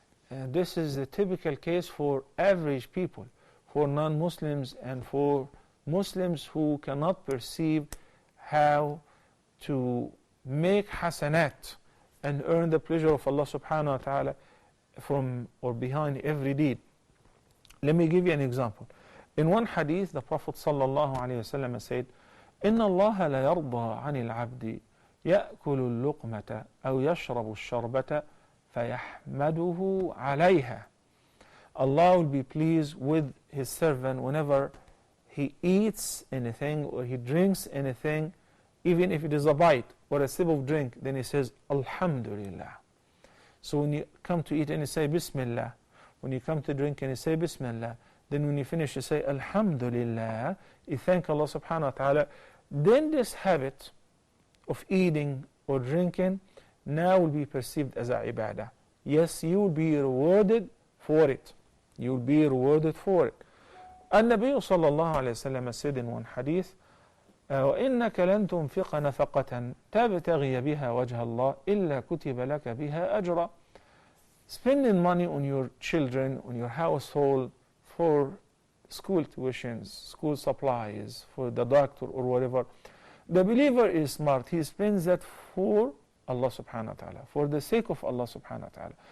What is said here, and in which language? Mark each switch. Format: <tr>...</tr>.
<en>This is the typical case for average people, for non-Muslims and for Muslims who cannot perceive how to make hasanat and earn the pleasure of Allah subhanahu wa ta'ala from or behind every deed. Let me give you an example. In one hadith, the Prophet sallallahu alayhi wa sallam said,</en> <ar>إن الله لا يرضى عن العبد يأكل اللقمة أو يشرب الشربة فيحمده عليها.</ar> <en>Allah will be pleased with His servant whenever he eats anything or he drinks anything, even if it is a bite or a sip of drink, then he says Alhamdulillah. So when you come to eat and you say Bismillah, when you come to drink and you say Bismillah, then when you finish you say Alhamdulillah, you thank Allah subhanahu wa ta'ala. Then this habit of eating or drinking now will be perceived as a ibadah. Yes, you will be rewarded for it. You will be rewarded for it.</en> <ar>النبي صلى الله عليه وسلم said in one hadith, وإنك لن تنفق نفقة تبتغي بها وجه الله إلا كتب لك بها أجرا.</ar> <en>Spending money on your children, on your household, for school tuitions, school supplies, for the doctor or whatever. The believer is smart. He spends that for Allah subhanahu wa ta'ala, for the sake of Allah subhanahu wa ta'ala.</en>